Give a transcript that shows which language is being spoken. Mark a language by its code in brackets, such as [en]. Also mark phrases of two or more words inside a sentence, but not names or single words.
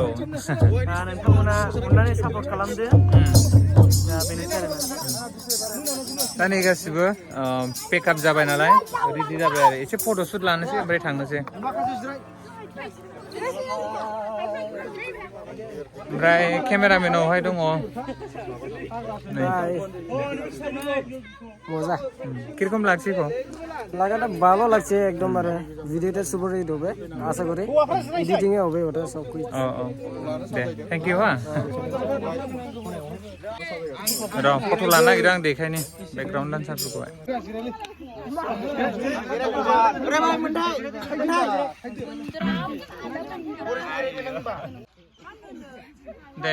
[brx] नोंथांमोना अननानै सापर्ट खालामदो दा बेनोसै आरोना दा नै गासिबो पेकआप जाबाय नालाय रेडि जाबाय आरो एसे फट'शुट लानोसै ओमफ्राय थांनोसै ओमफ्राय केमेरामेनावहाय दङ [bn] মজা কিরকম লাগছে গো লাগাটা ভালো লাগছে একদম আর ভিডিওটা [en] super hit [bn] হবে আশা করি এডিটিং এ হবে ওটা সব কিছু [brx] दे [en] thank you [brx] हा र' फट' लानो नागिरदों आं देखायनि बेकग्राउन्ड डान्सारफोरखौहाय दे